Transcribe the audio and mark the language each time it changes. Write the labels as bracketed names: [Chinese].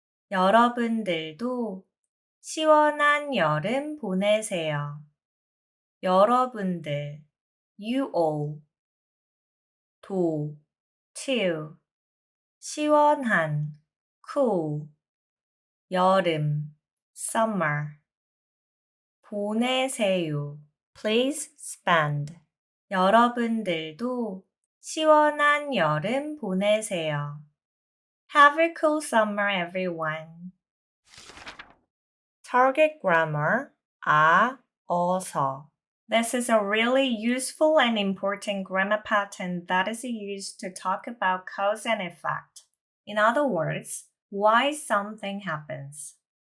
[Korean] 여러분들도 시원한 여름 보내세요. 여러분들, [English] you all. to, 시원한, cool. [Korean] 여름, summer. 보내세요. [English] Please spend. [Korean] 여러분들도 시원한 여름 보내세요. [English] Have a cool summer, everyone. Target grammar, 어서. This is a really useful and important grammar pattern that is used to talk about cause and effect. In other words, why something happens.